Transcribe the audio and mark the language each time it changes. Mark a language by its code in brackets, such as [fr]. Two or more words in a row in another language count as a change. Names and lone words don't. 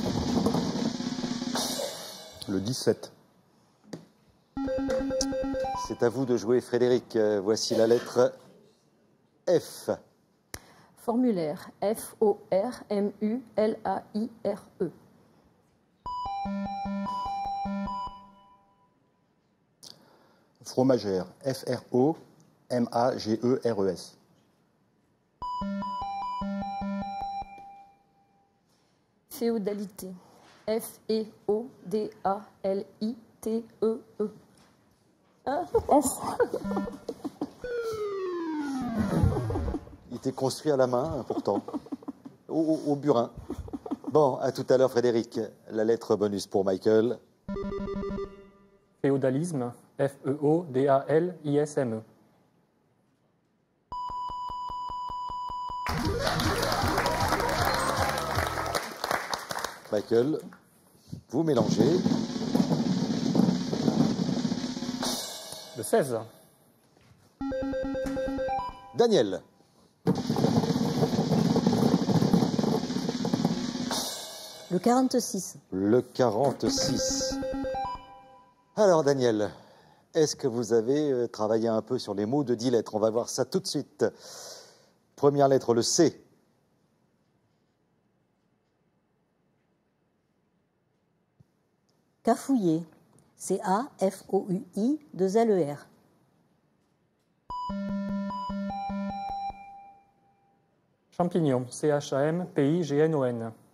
[fr] Le 17. C'est à vous de jouer, Frédéric. Voici la lettre F. Formulaire. F-O-R-M-U-L-A-I-R-E. Fromagère. F-R-O-M-A-G-E-R-E-S. Féodalité. F-E-O-D-A-L-I-T-E-E. Il était construit à la main, hein, pourtant, au burin. Bon, à tout à l'heure, Frédéric. La lettre bonus pour Michael. Féodalisme, F-E-O-D-A-L-I-S-M-E. Michael, vous mélangez. Le 16. Daniel. Le 46. Le 46. Alors, Daniel, est-ce que vous avez travaillé un peu sur les mots de 10 lettres? On va voir ça tout de suite. Première lettre, le C. Cafouiller. C-A-F-O-U-I, 2 L-E-R. Champignon, C-H-A-M-P-I-G-N-O-N.